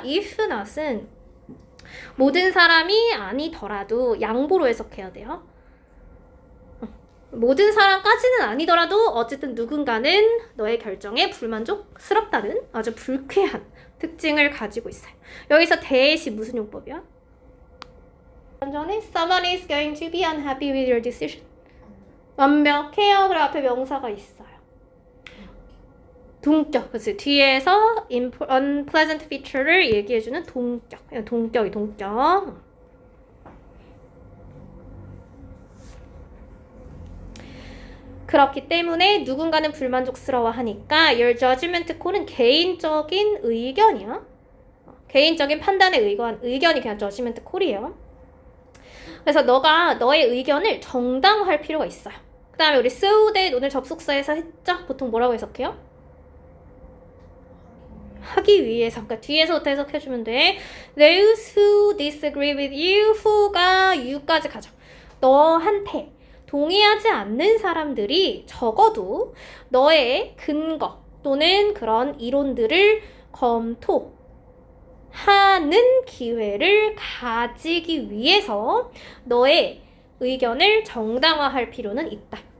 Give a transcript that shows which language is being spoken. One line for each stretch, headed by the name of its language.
Korean: if not은 모든 사람이 아니더라도 양보로 해석해야 돼요. 모든 사람까지는 아니더라도 어쨌든 누군가는 너의 결정에 불만족스럽다는 아주 불쾌한 특징을 가지고 있어요. 여기서 대시 무슨 용법이야? 전에
English: someone is going to be unhappy with your decision.
Korean: 완벽해요. 그리고 앞에 명사가 있어요. 동격, 그치? 뒤에서 unpleasant feature를 얘기해주는 동격. 동격이 동격. 그렇기 때문에 누군가는 불만족스러워하니까
English: your judgment call
Korean: 은 개인적인 의견이야. 개인적인 판단의 의견이 그냥 judgment call이에요. 그래서 너가 너의 의견을 정당화할 필요가 있어요. 그 다음에 우리 so that 오늘 접속사에서 했죠? 보통 뭐라고 해석해요? 하기 위해서. 그러니까 뒤에서부터 해석해주면 돼.
English: Those who disagree with you, who가 you까지
Korean: 가죠. 너한테 동의하지 않는 사람들이 적어도 너의 근거 또는 그런 이론들을 검토하는 기회를 가지기 위해서 너의 의견을 정당화할 필요는 있다.